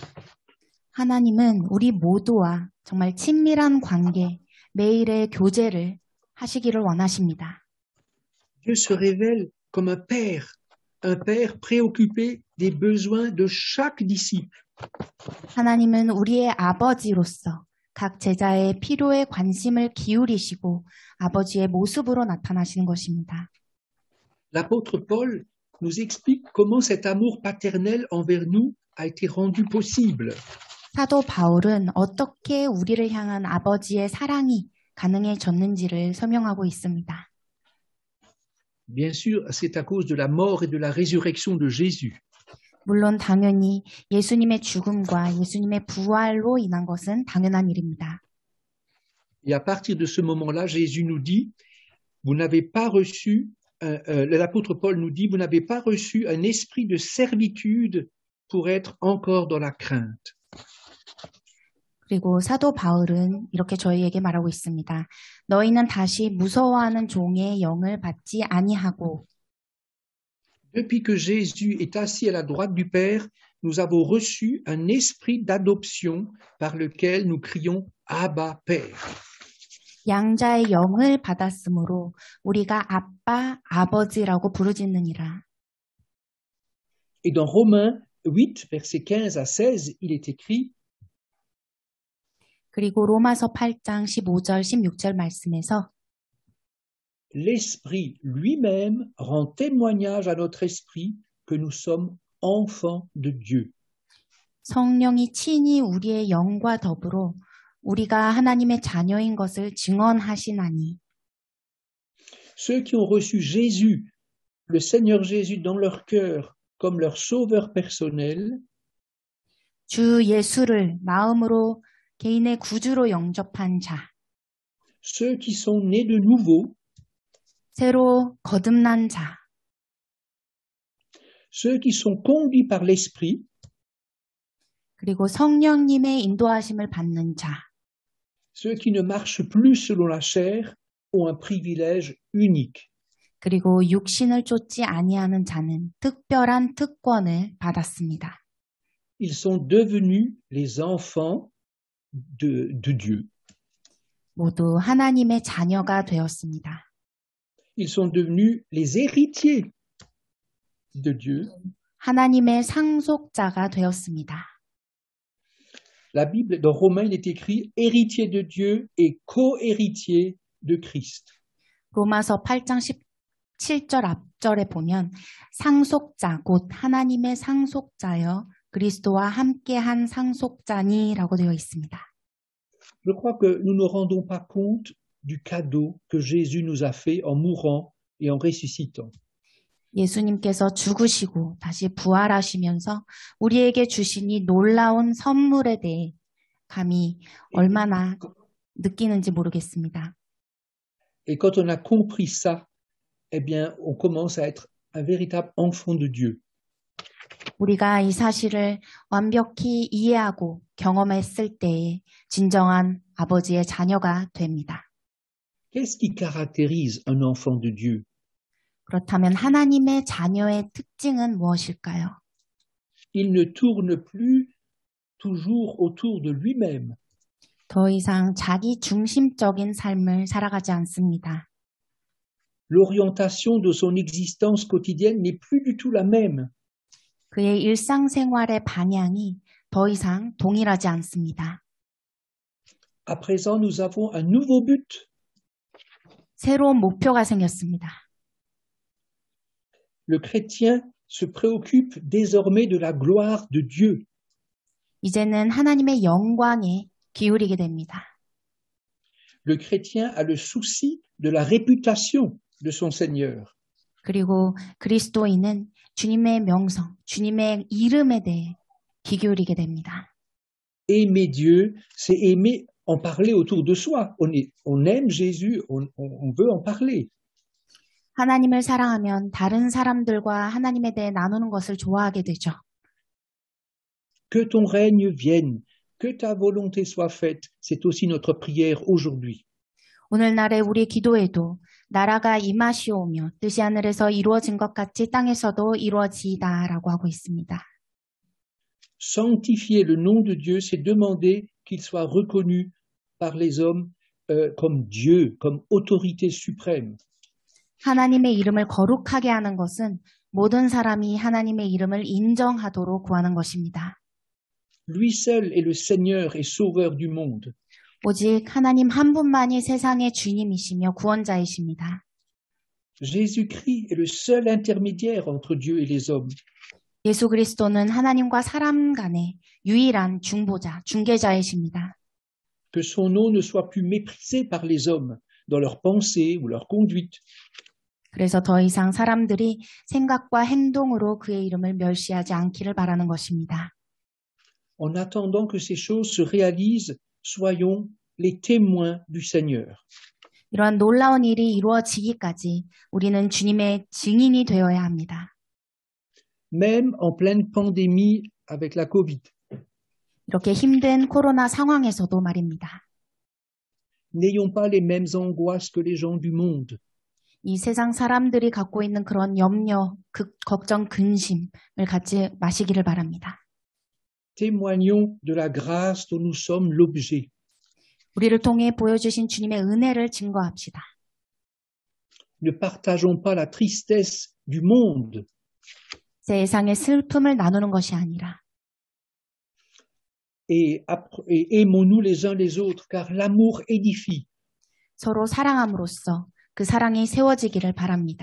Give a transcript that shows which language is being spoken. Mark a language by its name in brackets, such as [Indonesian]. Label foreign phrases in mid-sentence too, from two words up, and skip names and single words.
[Korean] 하나님은 우리 모두와 정말 친밀한 관계, 매일의 교제를 하시기를 원하십니다. [French] Dieu se révèle comme un père préoccupé des besoins de chaque disciple. [Korean] 하나님은 우리의 아버지로서 각 제자의 필요에 관심을 기울이시고 아버지의 모습으로 나타나시는 것입니다. [French] L'apôtre Paul nous explique comment cet amour paternel envers nous a été rendu possible. [Korean] 사도 바울은 어떻게 우리를 향한 아버지의 사랑이 가능해졌는지를 설명하고 있습니다. [French] Bien sûr, c'est à cause de la mort et de la résurrection de Jésus. [Korean] 물론 당연히 예수님의 죽음과 예수님의 부활로 인한 것은 당연한 일입니다. [French] Et à partir de ce moment-là, Jésus nous dit, vous n'avez pas reçu, l'apôtre Paul nous dit, vous n'avez pas reçu un esprit de servitude pour être encore dans la crainte. [Korean] 그리고 사도 바울은 이렇게 저희에게 말하고 있습니다. 너희는 다시 무서워하는 종의 영을 받지 아니하고 [French] Depuis que Jésus est assis à la droite du Père, nous avons reçu un esprit d'adoption par lequel nous crions Abba Père. [Korean] 양자의 영을 받았으므로 우리가 아빠, 아버지라고 부르짖느니라. [French] Et dans Romains 8, versets 15 à 16, il est écrit [Korean] 그리고 로마서 8장 15절, 16절 말씀에서 [French] L'Esprit lui-même rend témoignage à notre esprit que nous sommes enfants de Dieu. [Korean] 성령이 친히 우리의 영과 더불어 우리가 하나님의 자녀인 것을 증언하시나니 [French] Ceux qui ont reçu Jésus, le Seigneur Jésus dans leur cœur comme leur sauveur personnel, [Korean] 주 예수를 마음으로 개인의 구주로 영접한 자, [French] ceux qui sont nés de nouveau, [Korean] 새로 거듭난 자, [French] ceux qui sont conduits par l'Esprit, [Korean] 그리고 성령님의 인도하심을 받는 자, [French] ceux qui ne marchent plus selon la chair ont un privilège unique. [Korean] 그리고 육신을 쫓지 아니하는 자는 특별한 특권을 받았습니다. [French] Ils sont devenus les enfants de Dieu. [Korean] 모두 하나님의 자녀가 되었습니다. [French] Ils sont devenus les héritiers de Dieu. [Korean] 하나님의 상속자가 되었습니다. [French] La Bible, dans Romains, il est écrit héritier de Dieu et co-héritier de Christ. [Korean] 로마서 8장 17절 앞절에 보면 상속자, 곧 하나님의 상속자여 그리스도와 함께한 상속자니라고 되어 있습니다. [French] Je crois que nous ne rendons pas compte du cadeau que Jésus nous a fait en mourant et en ressuscitant. [Korean] 예수님께서 죽으시고 다시 부활하시면서 우리에게 주신 이 놀라운 선물에 대해 감히 얼마나 느끼는지 모르겠습니다. [French] Et quand on a compris ça, eh bien, on commence à être un véritable enfant de Dieu. [Korean] 우리가 이 사실을 완벽히 이해하고 경험했을 때에 진정한 아버지의 자녀가 됩니다. [French] Qu'est-ce qui caractérise un enfant de Dieu? [Korean] 그렇다면 하나님의 자녀의 특징은 무엇일까요? [French] Il ne tourne plus toujours autour de lui-même. [Korean] 더 이상 자기 중심적인 삶을 살아가지 않습니다. [French] L'orientation de son existence quotidienne n'est plus du tout la même. [Korean] 그의 일상생활의 방향이 더 이상 동일하지 않습니다. [French] À présent, nous avons un nouveau but. [Korean] 새로운 목표가 생겼습니다. [French] Le chrétien se préoccupe désormais de la gloire de Dieu. [Korean] 이제는 하나님의 영광에 기울이게 됩니다. [French] Le chrétien a le souci de la réputation de son Seigneur. [Korean] 그리고 그리스도인은 주님의 명성, 주님의 이름에 대해 귀 기울이게 됩니다. [French] Aimer Dieu, c'est aimer en parler autour de soi. On aime Jésus, on veut en parler. [Korean] 하나님을 사랑하면 다른 사람들과 하나님에 대해 나누는 것을 좋아하게 되죠. [French] Que ton règne vienne, que ta volonté soit faite, c'est aussi notre prière aujourd'hui. [Korean] 오늘날의 우리 기도에도 나라가 임하시오며 뜻이 하늘에서 이루어진 것 같이 땅에서도 이루어지이다라고 하고 있습니다. [French] Sanctifier le nom de Dieu, c'est demander qu'il soit reconnu par les hommes comme Dieu, comme autorité suprême. [Korean] 하나님의 이름을 거룩하게 하는 것은 모든 사람이 하나님의 이름을 인정하도록 구하는 것입니다. [French] Lui seul est le Seigneur et Sauveur du monde. [Korean] 오직 하나님 한 분만이 세상의 주님이시며 구원자이십니다. [French] Jésus-Christ est le seul intermédiaire entre Dieu et les hommes. [Korean] 예수 그리스도는 하나님과 사람 간의 유일한 중보자, 중개자이십니다. [French] Que son nom ne soit plus méprisé par les hommes dans leurs pensées ou leur conduite. [Korean] 그래서 더 이상 사람들이 생각과 행동으로 그의 이름을 멸시하지 않기를 바라는 것입니다. [French] En attendant que ces choses se réalisent, soyons les témoins du Seigneur. [Korean] 이러한 놀라운 일이 이루어지기까지 우리는 주님의 증인이 되어야 합니다. [French] Même en pleine pandémie avec la Covid. [Korean] 이렇게 힘든 코로나 상황에서도 말입니다. [French] N'ayons pas les mêmes angoisses que les gens du monde. [Korean] 이 세상 사람들이 갖고 있는 그런 염려, 걱정, 근심을 갖지 마시기를 바랍니다. [French] Témoignons de la grâce dont nous sommes l'objet. [Korean] 우리를 통해 보여주신 주님의 은혜를 증거합시다. [French] Ne partageons pas la tristesse du monde. [Korean] 세상의 슬픔을 나누는 것이 아니라 [French] Et aimons-nous les uns les autres, car l'amour édifie. [Korean] 서로 사랑함으로써 그 사랑이 세워지기를 바랍니다.